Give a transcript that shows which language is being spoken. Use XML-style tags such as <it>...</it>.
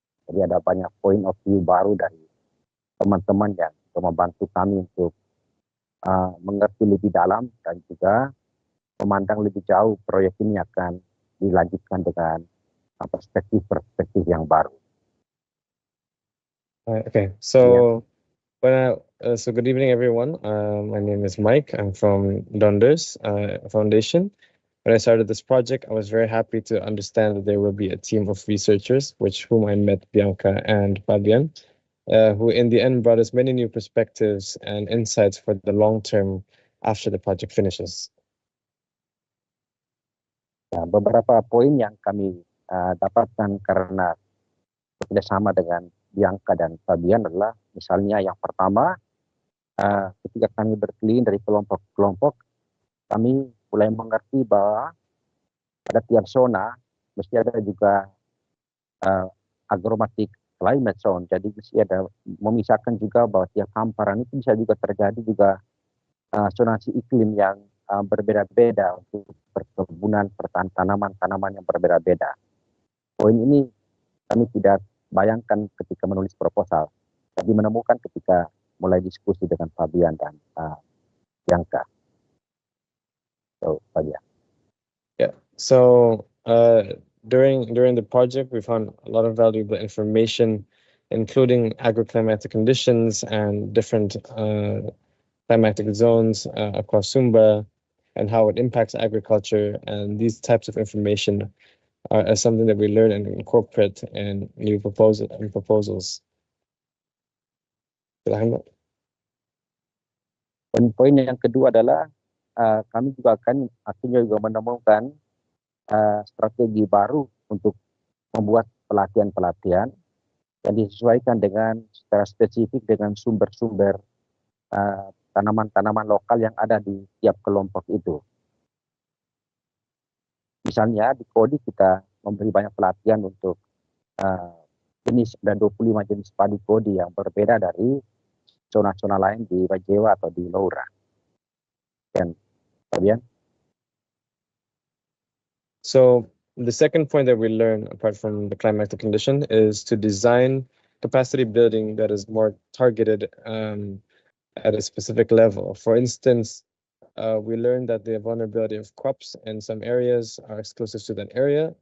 <id>Jadi ada banyak point of view baru dari teman-teman yang membantu kami untuk mengerti lebih dalam dan juga memandang lebih jauh proyek ini akan dilanjutkan dengan perspektif yang baru.</id> <en>Okay, so so good evening, everyone. My name is Mike. I'm from Donders Foundation. When I started this project, I was very happy to understand that there will be a team of researchers, whom I met Bianca and Fabian, who in the end brought us many new perspectives and insights for the long term after the project finishes.</en> <id>Beberapa poin yang kami dapatkan karena bekerjasama dengan Bianca dan Fabian adalah misalnya yang pertama, ketika kami berkeliling dari kelompok ke kelompok, kami mulai mengerti bahwa pada tiap zona mesti ada juga agromatic climate zone. Jadi mesti ada memisahkan juga bahwa tiap hamparan itu bisa juga terjadi juga zonasi iklim yang berbeda-beda untuk perkebunan, tanaman-tanaman yang berbeda-beda. Poin ini kami tidak bayangkan ketika menulis proposal, tapi menemukan ketika mulai diskusi dengan Fabian dan Bianca.</id> <en>So, Fabian. Yeah. So during the project, we found a lot of valuable information, including agroclimatic conditions and different climatic zones across Sumba, and how it impacts agriculture. And these types of information are something that we learn and incorporate in new proposals.</en> <id>Poin yang kedua adalah kami juga akan akhirnya juga menemukan strategi baru untuk membuat pelatihan-pelatihan yang disesuaikan dengan secara spesifik dengan sumber-sumber tanaman-tanaman lokal yang ada di tiap kelompok itu. Misalnya di Kodi kita memberi banyak pelatihan untuk jenis, ada 25 jenis padi Kodi yang berbeda dari zona-zona lain di Bajewa atau di Laura. Dan Fabian?</id> <en>So the second point that we learn, apart from the climatic condition, is to design capacity building that is more targeted at a specific level. For instance, we learned that the vulnerability of crops in some areas are exclusive to that area.</en>